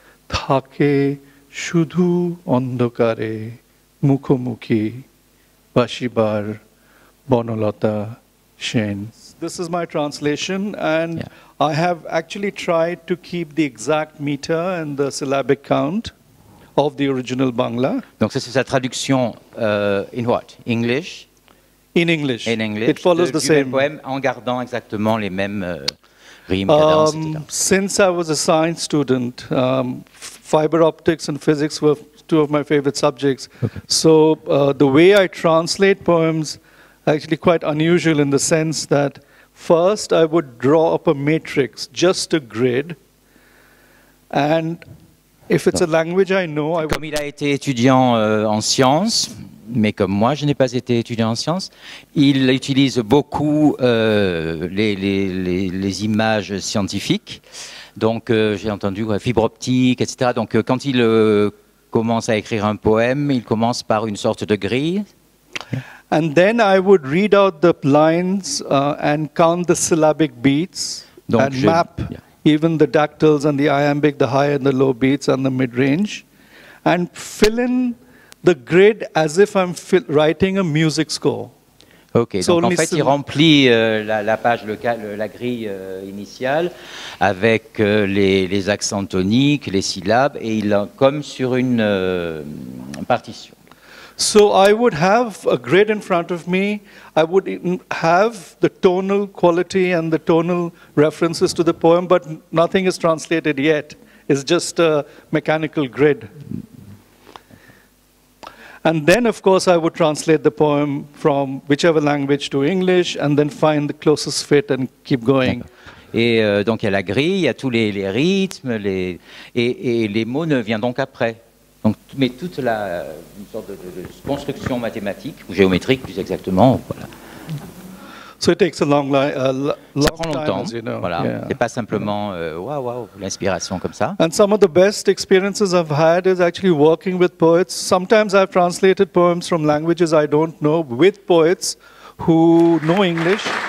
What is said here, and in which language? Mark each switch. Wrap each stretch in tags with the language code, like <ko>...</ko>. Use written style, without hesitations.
<bn>থাকে শুধু অন্ধকারে মুখোমুখি বাসিবার Banalata Sen</bn> <en>This is my translation and I have actually tried to keep the exact meter and the syllabic count of the original Bangla.</en> <fr>Donc ça c'est sa traduction</fr> <en>in what? English? In English. In English. It follows the same</en> <fr>poème en gardant exactement les mêmes rimes, cadences, etc.</fr> <en>Since I was a science student, fiber optics and physics were two of my favorite subjects. Okay. So the way I translate poems actually quite unusual in the sense that first I would draw up a matrix, just a grid, and if it's a language I know, I would...</en> <fr>Comme il a été étudiant en sciences, mais comme moi je n'ai pas été étudiant en sciences, il utilise beaucoup les images scientifiques. Donc j'ai entendu fibre optique, etc. Donc quand il commence à écrire un poème, il commence par une sorte de grille.</fr> <en>And then I would read out the lines and count the syllabic beats and map even the dactyls and the iambic, the high and the low beats and the mid-range, and fill in the grid as if I'm writing a music score.</en> <fr>Ok, donc en fait il remplit la page, la grille initiale avec les accents toniques, les syllabes, et il comme sur une partition.</fr> <en>So I would have a grid in front of me. I would have the tonal quality and the tonal references to the poem, but nothing is translated yet. It's just a mechanical grid. And then, of course, I would translate the poem from whichever language to English and then find the closest fit and keep going.</en> <fr>Et donc il y a la grille, il y a tous les rythmes, et les mots ne viennent donc après. Donc, mais toute une sorte de construction mathématique, ou géométrique plus exactement. Voilà.</fr> <en>So it takes a long,</en> <fr>Ça</fr> <en>long</en> <fr>prend</fr> <en>time,</en> <fr>longtemps.</fr> <en>as you know.</en> <fr>Voilà.</fr> <en>Yeah.</en> <fr>C'est pas simplement waouh, l'inspiration comme ça.</fr> <en>And some of the best experiences I've had is actually working with poets. Sometimes I've translated poems from languages I don't know with poets who know English.</en>